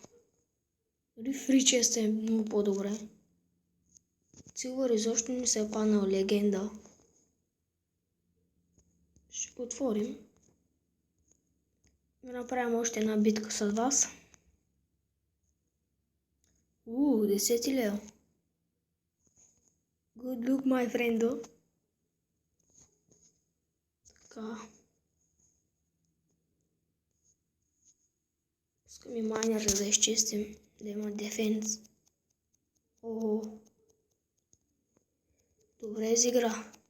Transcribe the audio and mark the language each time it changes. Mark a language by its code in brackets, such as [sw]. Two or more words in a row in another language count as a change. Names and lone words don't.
[bg] Дори Free Chest е много по-добре. Silver изобщо не се е паднал легенда. Ще го отворим. Да направим още една битка с вас. 10 лева. [en] Good look, my friend. [bg] Така. Пускам и майнер, за да изчистим. Да има дефенс. Добре изигра.